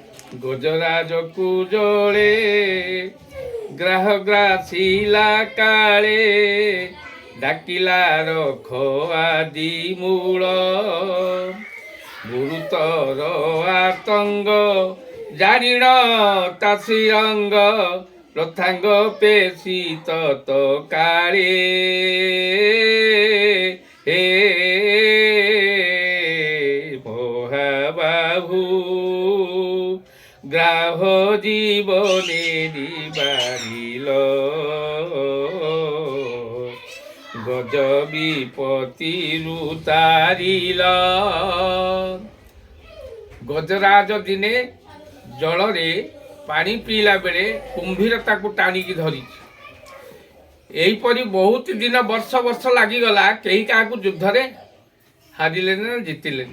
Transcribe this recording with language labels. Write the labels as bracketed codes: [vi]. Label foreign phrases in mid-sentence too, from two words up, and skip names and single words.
[or] ଗଜରାଜକୁ ଜଳେ ଗ୍ରାହ ଗ୍ରାସିଲା କାଳେ ଡାକିଲା ରଖ ଆଦି ମୂଳ ଗୁରୁତର ଆତଙ୍ଗ ଜାଣିଣ ତାସି ରଙ୍ଗ ରଥାଙ୍ଗ ପେଶି ତତ କାଳେ ହେ ମହାବାହୁ ଗ୍ରାହ ଜୀବନେ ବାଡ଼ିଲ ଗଜ ବିପତ୍ତିରୁ ତାରିଲ। ଗଜରାଜ ଦିନେ ଜଳରେ ପାଣି ପିଇଲା ବେଳେ କୁମ୍ଭୀର ତାକୁ ଟାଣିକି ଧରିଛି। ଏହିପରି ବହୁତ ଦିନ ବର୍ଷ ବର୍ଷ ଲାଗିଗଲା, କେହି କାହାକୁ ଯୁଦ୍ଧରେ ହାରିଲେନି ନା ଜିତିଲେନି।